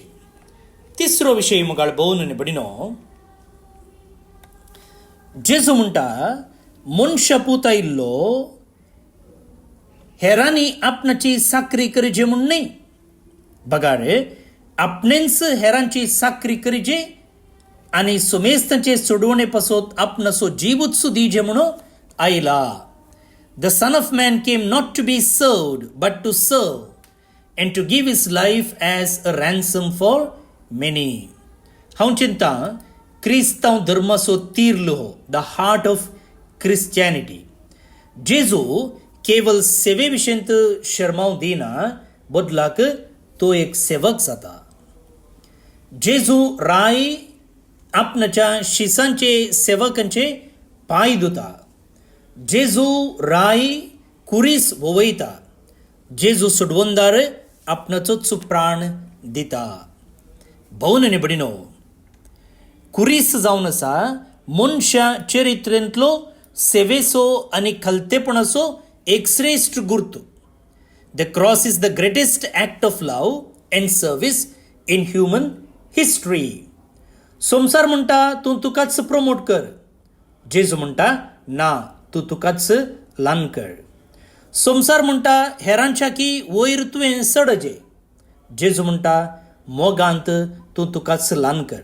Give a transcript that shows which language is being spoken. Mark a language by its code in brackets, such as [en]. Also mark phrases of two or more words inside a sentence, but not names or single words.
[kok] तिसरो विशय मुगाळ भोवन आनी भयणीनो, जेजू म्हणटा मनशा पूत आयिल्लो हेरांनी आपणाची साकरी करचे म्हूण न्ही. बगाड, आपणेच हेरांची साकरी करचे आनी सुमेस्तांचे सोडवणे पासत आपणाचो जीवच दिजे म्हणून आयला. [en] the Son of Man came not to be served but to serve and to give his life as a ransom for many. [kok] हांव चिंता क्रिस्तांव धर्माचो तीर्लो, [en] the heart of Christianity. [kok] जेजू केवळ सेवे विशयंत शर्माव दिना, बदलाक तो एक सेवक जाता. जेजू राय आपणाच्या शिसांचे सेवकांचे पाय धुता. जेजू राय कुरीस वोवयता. जेजू सोडवंदार आपणाचोच प्राण दिता. भोवन आनी भयणीनो, कुरीस जावन आसा मनशा चरित्रेंतलो सेवेचो आनी खालतेपणाचो एक श्रेष्ठ गुर्त. [en] The cross is the greatest act of love and service in human history. [kok] संसार म्हणटा तूं तुकाच प्रमोट कर. जेजू म्हणटा ना, तूं तुकाच ल्हान कर. संसार म्हणटा हेरांच्या की वयर तुवें चडजे. जेजू म्हणटा मोगांत तूं तुकाच ल्हान कर.